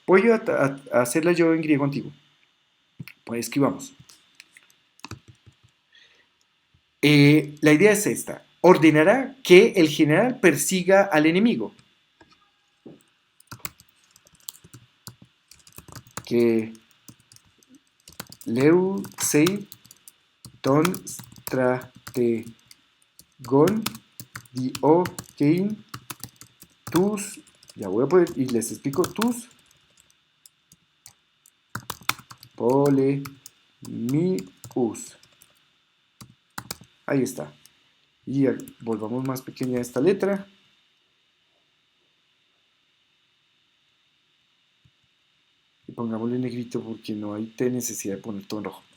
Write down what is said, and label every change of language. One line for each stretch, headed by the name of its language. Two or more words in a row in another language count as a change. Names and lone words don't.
Spanish: Voy a hacerla yo en griego antiguo. Pues escribamos. La idea es esta. Ordenará que el general persiga al enemigo.
Greek: κε λεύσει τὸν στρατηγὸν διώκειν τοὺς,
Spanish: ya voy a poner, y les explico,
Greek: τοὺς πολεμίους.
Spanish: Ahí está. Y volvamos más pequeña esta letra. Y pongámosle negrito porque no hay necesidad de poner todo en rojo.